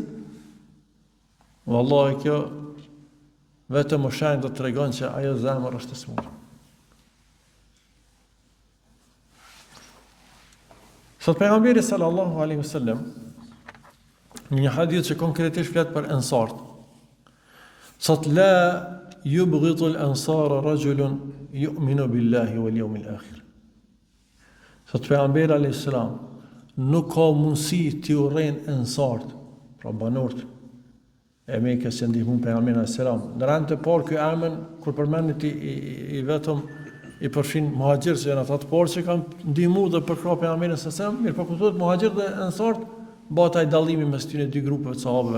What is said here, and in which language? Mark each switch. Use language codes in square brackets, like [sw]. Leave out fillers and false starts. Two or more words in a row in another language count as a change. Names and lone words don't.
[sq] Wallahi kjo vetëm më shenjë do të tregon që ajo zemër është e smur. Sot pejgamberi [ar] صلى الله عليه وسلم [sq] në një hadith që konkretisht flet për ansart. [ar] Sot لا يبغض الأنصار رجل يؤمن بالله واليوم الآخر. [sq] Sot pejgamberi [ar] عليه السلام [sq] nuk ka mundësi të urrejnë ansart, pra banorët e Mekës që ndihmon pejgamberin [ar] عليه السلام. [sq] Në rand të parë ky emër kur përmendet i vetëm i përfshin muhaxhirët që janë ata të parë që kanë ndihmuar dhe përkrah pejgamberin [ar] صلى الله عليه وسلم, [sq] mirë po kuptohet muhaxhirët dhe ansart bëhet ai dallimi mes tyre dy grupeve të sahabëve.